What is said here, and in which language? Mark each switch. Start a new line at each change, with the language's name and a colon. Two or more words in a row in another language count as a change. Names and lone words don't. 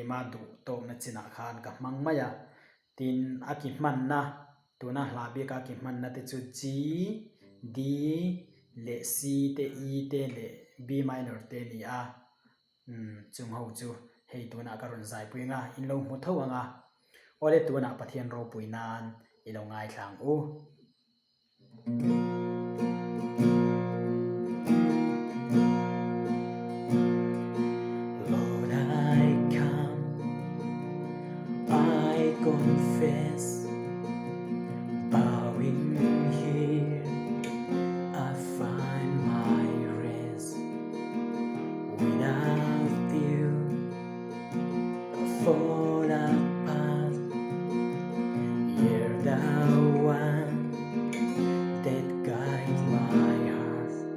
Hmar: ma du to na china khan ka mang maya tin aki man na tuna hla bi ka ki man na te chu g d le c te e te le
English: b minor
Hmar: te ni a chung ho chu hei tuna karon zai pui nga in lo mu tho anga ole tuna pathian ro pui nan i lo ngai thlang u
English: Lord I come I confess bowing here I find my rest without you fall apart you're the one that guides my heart